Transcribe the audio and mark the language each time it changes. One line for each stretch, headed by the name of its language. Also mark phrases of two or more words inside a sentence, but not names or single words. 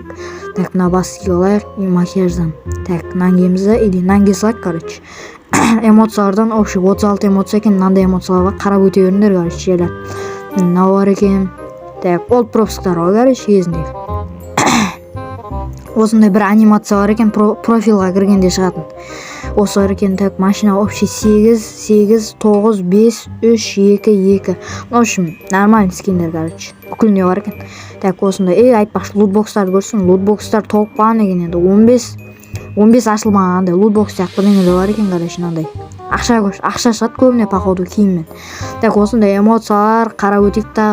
Kazakh: Так, мына бас киіп алайық и макияждан. Так, нангемізді или нанге салайық, эмоциялардан общий 36 эмоция екен, мынандай эмоциялар бар, қарап өте беріңдер, жайлар. Мынау бар екен. Так, ол пропусктар ғой, кезінде. Осындай бір анимация бар екен, профилға кіргенде шығатын. Осы бар екен. Так, машина общий 8, 9, 5, 3, 2, 2.
Russian: В общем,
Kazakh: нормальный скиндер, бүкіліне бар екен. Так, осындай, айтпақшы, лутбокстарды көрсін, лутбокстар толып қалған екен, енді 15 ашылмаған андай лутбокс сияқты бірдеңелер бар екен, мынандай. Ақша шығады көбіне, походу, киіммен. Так, осындай эмоциялар, қара өтек тағы.